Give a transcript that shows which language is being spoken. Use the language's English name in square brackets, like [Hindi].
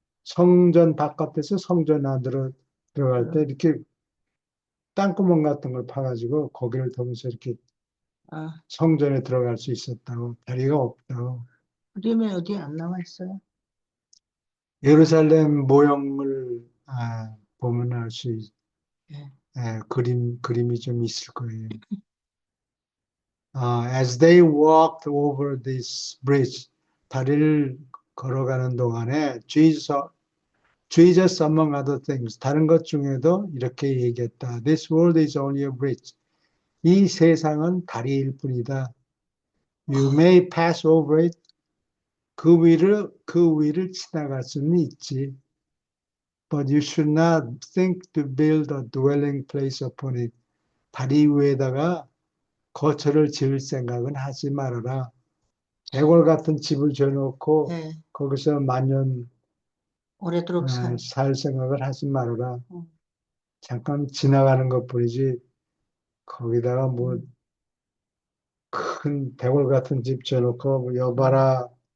[Korean] 성전 바깥에서 성전 안으로 들어갈 때 이렇게 땅구멍 같은 걸 파가지고 거기를 통해서 이렇게 아, 성전에 들어갈 수 있었다고. 다리가 없다고. 그림에 어디 안 나와 있어요? 예루살렘 모형을 보면 알 수 예. 그림이 좀 있을 거예요. [English] As they walked over this bridge, [Korean] 다리를 걸어가는 동안에 [English] Jesus among other things, [Korean] 다른 것 중에도 이렇게 얘기했다. [English] This world is only a bridge. [Korean] 이 세상은 다리일 뿐이다. [English] You may pass over it. [Korean] 그 위를 지나갈 수는 있지. [English] But you should not think to build a dwelling place upon it. [Korean] 다리 위에다가 거처를 지을 생각은 하지 말아라. 대궐 같은 집을 지어놓고 예. 거기서 만년 오래도록 살 생각을 하지 말아라. 음. 잠깐 지나가는 것뿐이지 거기다가 뭐 큰 대궐 같은 집 지어놓고 뭐 여봐라